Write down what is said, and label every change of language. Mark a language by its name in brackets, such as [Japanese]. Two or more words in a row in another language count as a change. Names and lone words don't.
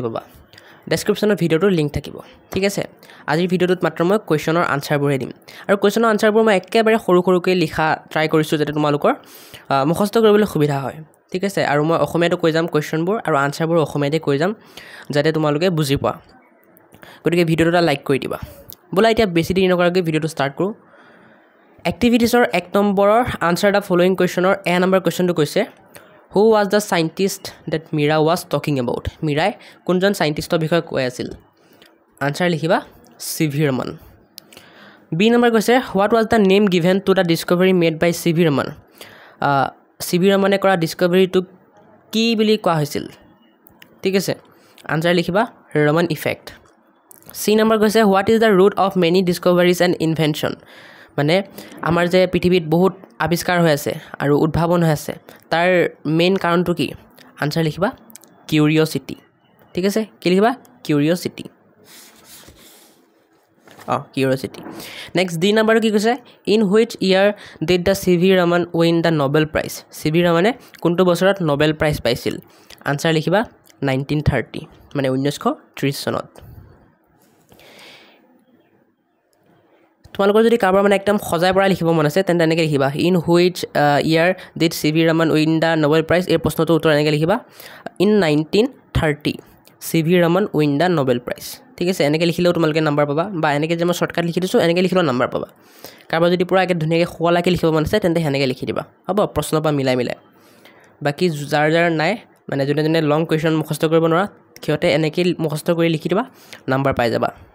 [Assamese] পাবা ডেছক্ৰিপশ্যনত ভিডিঅ'টোৰ লিংক থাকিব ঠিক আছে আজিৰ ভিডিঅ'টোত মাত্ৰ মই কুৱেশ্যনৰ আনচাৰবোৰহে দিম আৰু কুৱেশ্যনৰ আনচাৰবোৰ মই একেবাৰে সৰু সৰুকৈ লিখা ট্ৰাই কৰিছোঁ যাতে তোমালোকৰ মুখস্থ কৰিবলৈ সুবিধা হয় ঠিক আছে আৰু মই অসমীয়াটো কৈ যাম কুৱেশ্যনবোৰ আৰু আনচাৰবোৰ অসমীয়াতে কৈ যাম যাতে তোমালোকে বুজি পোৱা গতিকে ভিডিঅ'টো এটা লাইক কৰি দিবা ব'লা এতিয়া বেছি দেৰি নকৰাকৈ ভিডিঅ'টো ষ্টাৰ্ট কৰোঁ এক্টিভিটিছৰ 1 নম্বৰৰ আনচাৰ [English] the following question [Assamese] এ নম্বৰ কুৱেশ্যনটো কৈছে [English] Who was the scientist that Mira was talking about? [Assamese] Mirai কোনজন সাইন্টিষ্টৰ বিষয়ে কৈ আছিল আনসাৰ লিখিবা C.V. [English] Raman [Assamese] বি নম্বৰ কৈছে [English] What was the name given to the discovery made by C.V. Raman? [Assamese] C.V. Ramane কৰা ডিস্কভাৰীটো কি বুলি কোৱা হৈছিল ঠিক আছে আনসাৰ লিখিবা [English] Raman effect [Assamese] সি নম্বৰ কৈছে [English] What is the root of many discoveries and invention? [Assamese] মানে আমাৰ যে পৃথিৱীত বহুত আৱিষ্কাৰ হৈ আছে আৰু উদ্ভাৱন হৈ আছে তাৰ মেইন কাৰণটো কি আনসাৰ লিখিবা কিউৰিয়ছিটি ঠিক আছে কি লিখিবা কিউৰিয়ছিটি কিউৰিয়ছিটি নেক্সট ডি নম্বৰটো কি কৈছে [English] in which year did the [Assamese] C.V. [English] Raman win the Nobel prize C.V. [Assamese] Ramane কোনটো বছৰত নোবেল প্ৰাইজ পাইছিল আনসাৰ লিখিবা 1930 মানে 1930 চনত তোমালোকৰ যদি কাৰোবাৰ মানে একদম সজাই পৰা লিখিব মন আছে তেন্তে এনেকৈ লিখিবা [English] in which year did [Assamese] C.V. Raman [English] win the Nobel prize [Assamese] এই প্ৰশ্নটোৰ উত্তৰ এনেকৈ লিখিবা ইন 1930 C.V. Raman [English] win the Nobel prize [Assamese] ঠিক আছে এনেকৈ লিখিলেও তোমালোকে নম্বৰ পাবা বা এনেকৈ যে মই শ্বৰ্টকাট লিখি দিছোঁ এনেকৈ লিখিলেও নম্বৰ পাবা কাৰোবাৰ যদি পূৰা একে ধুনীয়াকৈ শুৱলাকৈ লিখিব মন আছে তেন্তে সেনেকৈ লিখি দিবা হ'ব প্ৰশ্নৰ পৰা মিলাই বাকী যাৰ নাই মানে যোনে [English] long question [Assamese] মুখস্থ কৰিব নোৱাৰা সিহঁতে এনেকৈ মুখস্থ কৰি লিখি দিবা নম্বৰ পাই যাবা